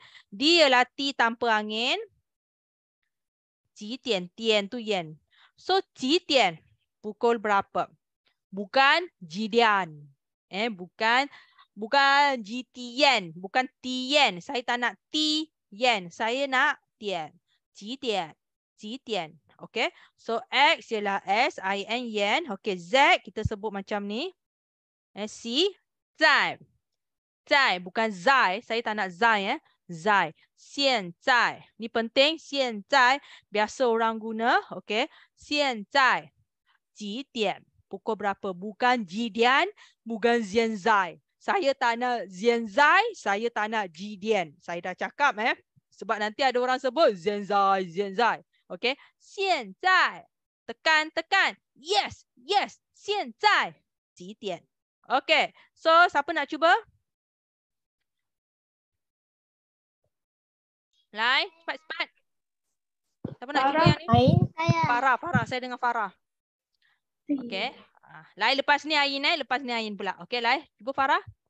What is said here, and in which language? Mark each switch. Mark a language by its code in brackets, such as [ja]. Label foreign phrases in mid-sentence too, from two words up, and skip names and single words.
[ms] Dia ialah ti tanpa angin. Ci tian, tian tu yen. So ci tian, pukul berapa? Bukan jidian. Bukan jitian, bukan tian. Saya tak nak tian. Saya nak [zh] 点，几点，几点. [ms] Okay. So X ialah S, I, N, yen. Okay. Z kita sebut macam ni. C, zai. Zai, bukan zai. Saya tak nak zai. Zai. 现在. Ni penting. [zh] 现在. [ms] Biasa orang guna. [zh] Okay. 现在. 几点. [ms] Pukul berapa. Bukan jidian. Bukan zienzai. Saya tak nak zienzai. Saya tak nak jidian. Saya dah cakap. Sebab nanti ada orang sebut zienzai. Zienzai. [zh] Okay. 现在. [ms] Tekan, tekan. [en] Yes, yes. [zh] 现在. 几点. [ms] Okay. So, siapa nak cuba? Lai, cepat, cepat. Siapa nak cuba yang ni? Saya. Farah, Farah. Saya dengan Farah. Okay. Lai, lepas ni Ain. Lepas ni Ain pula. Okay, Lai. Cuba Farah.